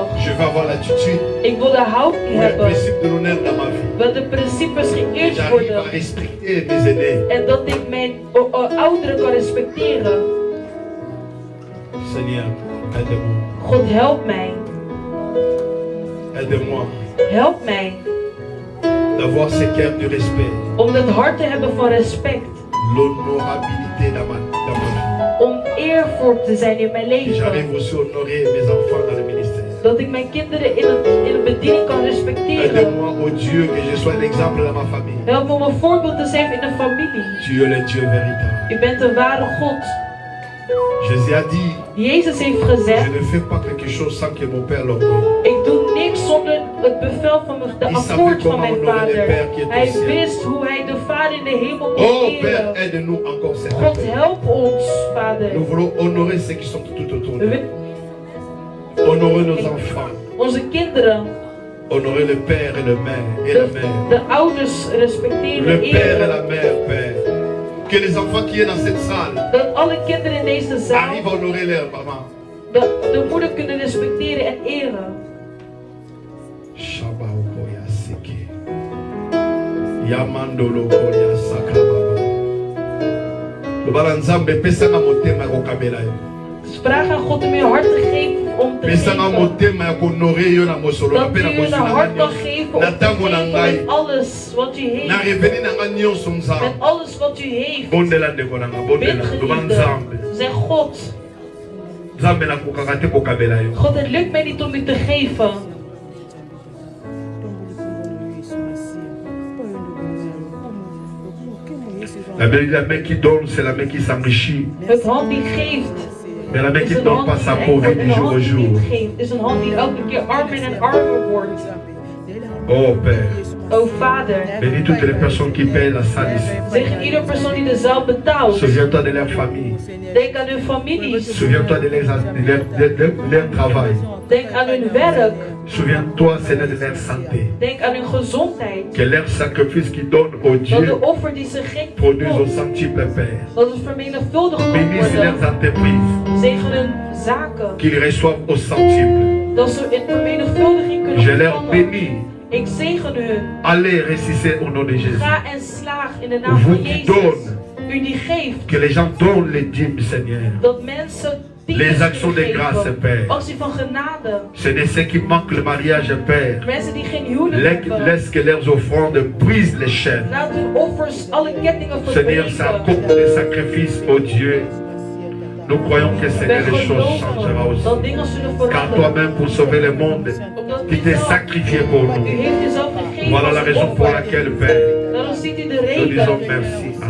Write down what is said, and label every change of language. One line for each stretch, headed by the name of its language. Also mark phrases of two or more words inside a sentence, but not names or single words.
Dutch: Ik wil de houding hebben. Dat de principes geëerd worden. En dat ik mijn ouderen kan respecteren. God, help mij. Help mij.
French: D'avoir ce cœur du respect.
Dutch: Om het hart te hebben van respect.
French: L'honorabilité dans ma vie.
Dutch: Om eervol te zijn in mijn leven.
French: J'arrive aussi à honorer mes enfants dans le ministère.
Dutch: Dat ik mijn kinderen in de bediening kan respecteren.
French: Aide-moi, oh Dieu, que je sois un exemple dans ma famille.
Dutch: Help me om een voorbeeld te zijn in de familie.
French: Tu es le Dieu véritable.
Dutch: U bent de ware God.
French: Jésus a dit,
Dutch: Jezus heeft gezegd,
French: je ne fais pas quelque chose sans que mon Père l'ordonne.
Dutch: Ik doe niks zonder het bevel van de akkoord van mijn vader. Hij wist hoe hij de Vader in de hemel kon Oh eren.
French: Père, aide-nous encore cette
Dutch: God,
French: année.
Dutch: help ons, Vader.
French: Nous voulons honorer ceux qui sont tout autour de nous. Honorer nos enfants.
Dutch: Onze kinderen.
French: Honorer le Père et le Mère et la mère.
Dutch: De ouders respecteren,
French: le Père et la
Dutch: eren.
French: mère, Père. Que les enfants qui sont dans cette salle
Dutch: Dat alle kinderen in deze zaal
French: arrivent à honorer leur maman.
Dutch: de moeder kunnen respecteren en eren.
Lingala: Shabaokoya seke. Yamandolo koya sakababa. Lobala nzambe pesanga motema kokabela yo.
Dutch: Dus vraag aan God om je hart te geven om te
Lingala: Pesanga
Dutch: geven.
Lingala: motema ya konorer yo na mosolo
Dutch: Dat
Lingala: pe na
Dutch: u je
Lingala: mosolo
Dutch: hart kan geven om
Lingala: na
Dutch: te
Lingala: tango na
Dutch: geven
Lingala: ngai.
Dutch: met alles wat u
Lingala: Na
Dutch: heeft.
Lingala: reveni na ngai nyonso
Dutch: Met
Lingala: nzambe.
Dutch: alles wat u heeft.
Lingala: Bondela ndeko nanga bondela. Loba
Dutch: Bidgeliefde.
Lingala: nzambe.
Dutch: Zeg God.
Lingala: Nzambe na kokaka te kokabela yo.
Dutch: God, het lukt mij niet om u te geven.
French: La main qui donne, c'est la main qui s'enrichit.
Dutch: Het hand die geeft.
French: Mais la main
Dutch: Is
French: qui ne
Dutch: een
French: donne
Dutch: hand
French: pas
Dutch: die
French: sa
Dutch: rijk
French: pauvre
Dutch: wordt en
French: du
Dutch: een
French: jour au
Dutch: hand die
French: jour.
Dutch: niet geeft. Is een hand die elke keer armer en armer wordt.
French: Oh Père,
Dutch: O Vader.
French: bénis toutes les personnes qui payent la salle ici.
Dutch: Zeg ieder persoon die de zaal betaalt.
French: Souviens-toi de leur famille.
Dutch: Denk aan hun families.
French: Souviens-toi de leur travail.
Dutch: Denk aan hun werk.
French: Souviens-toi, Seigneur, de leur santé.
Dutch: Denk aan hun gezondheid.
French: Que leur sacrifice qu'ils donnent au
Dutch: Dat
French: Dieu
Dutch: de offer die ze geven,
French: produise au centuple, Père.
Dutch: dat het vermenigvuldigd kan
French: Bénis leurs
Dutch: worden.
French: entreprises,
Dutch: Zegen hun zaken.
French: qu'ils reçoivent au centuple.
Dutch: Dat ze in vermenigvuldiging kunnen
French: Je leur
Dutch: ontvangen.
French: bénis.
Dutch: Ik zegen hun.
French: Allez, récissez au nom de Jésus.
Dutch: Ga en slaag in de naam
French: Vous
Dutch: van
French: qui
Dutch: Jezus.
French: donnez.
Dutch: U die geeft.
French: Que les gens donnent les dîmes, Seigneur.
Dutch: Dat mensen
French: Les actions de grâce, Père.
Dutch: actie van genade.
French: Ce n'est ceux qui manquent le mariage, Père.
Dutch: Mensen die geen huwelijk hebben.
French: Laisse que leurs offrandes brisent les chaînes.
Dutch: Laat hun offers alle kettingen
French: Seigneur, c'est un
Dutch: verbreken.
French: couple de sacrifices, oh Dieu. Nous croyons que Seigneur, les choses changera
Dutch: Dat
French: aussi.
Dutch: dingen zullen
French: Car
Dutch: veranderen.
French: toi-même, pour sauver le monde,
Dutch: Omdat
French: tu
Dutch: u
French: t'es
Dutch: zelf-
French: sacrifié pour
Dutch: U
French: nous.
Dutch: heeft jezelf gegeven
French: Voilà
Dutch: als
French: la
Dutch: een
French: raison pour
Dutch: offer.
French: laquelle, Père,
Dutch: Daarom ziet u de
French: nous
Dutch: reden
French: disons merci à